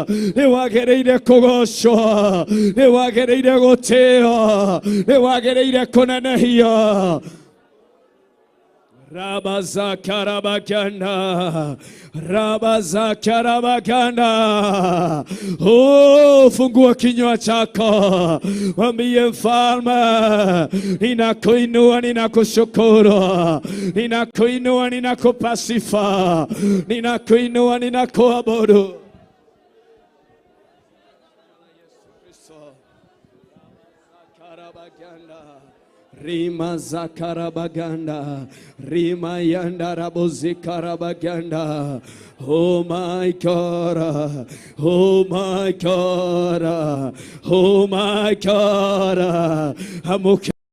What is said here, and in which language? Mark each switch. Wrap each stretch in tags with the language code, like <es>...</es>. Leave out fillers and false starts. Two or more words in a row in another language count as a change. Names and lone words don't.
<ki>Nĩ wagĩrĩire kũgocwo. Nĩ wagĩrĩire gũtĩo. Nĩ wagĩrĩire kũnenehia. Rabazakarabaganda, Rabazakarabaganda.</ki> <sw>Oh, fungua kinywa chako. Mwambie Mfalme, ninakuinua, ninakushukuru. Ninakuinua, ninakupasifa. Ninakuinua, ninakuabudu. Rima zakarabaganda, rima yanda rabozikarabaganda.</sw> <en>Oh my God, oh my God, oh my God. Amuke</en>